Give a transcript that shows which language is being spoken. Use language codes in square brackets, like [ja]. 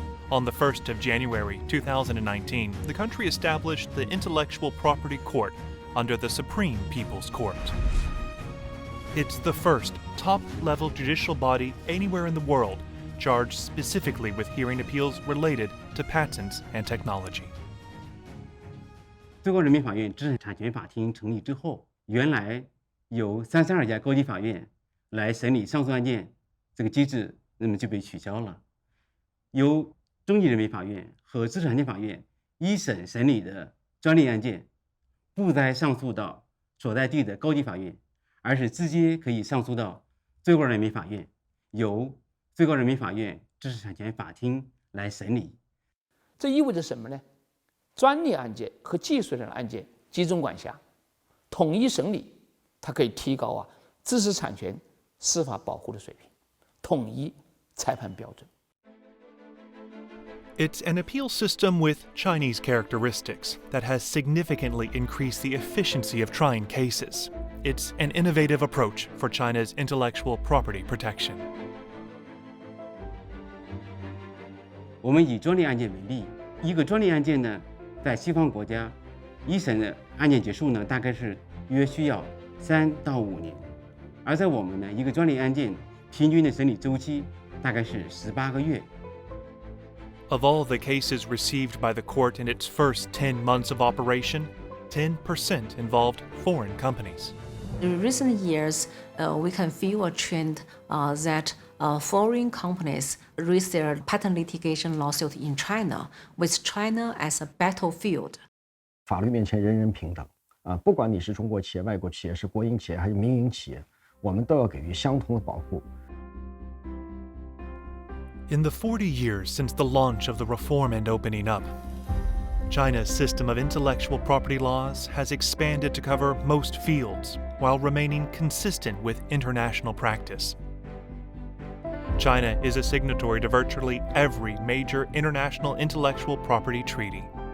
[en] On the 1st of January 2019, the country established the Intellectual Property Court under the Supreme People's Court. It's the first top-level judicial body anywhere in the world charged specifically with hearing appeals related to patents and technology. [zh] 最高人民法院知识产权法庭成立之后，原来有32家高级法院来审理上诉案件，这个机制那么就被取消了。由中级人民法院和知识产权法院一审审理的专利案件，不再上诉到所在地的高级法院，而是直接可以上诉到最高人民法院，由最高人民法院知识产权法庭来审理。这意味着什么呢？专利案件和技术类的案件集中管辖，统一审理，它可以提高知识产权司法保护的水平，统一裁判标准。 [en] It's an appeal system with Chinese characteristics that has significantly increased the efficiency of trying cases. It's an innovative approach for China's intellectual property protection. [zh] 我们以专利案件为例，一个专利案件呢，在西方国家，一审的案件结束呢，大概是约需要3到5年，而在我们呢，一个专利案件平均的审理周期大概是18个月。 [en] Of all the cases received by the court in its first 10 months of operation, 10% involved foreign companies. In recent years, we can feel a trend that foreign companies raise their patent litigation lawsuit in China, with China as a battlefield. [zh] 法律面前人人平等不管你是中国企业、外国企业、是国营企业还是民营企业，我们都要给予相同的保护。 [en] In the 40 years since the launch of the reform and opening up, China's system of intellectual property laws has expanded to cover most fields while remaining consistent with international practice. China is a signatory to virtually every major international intellectual property treaty.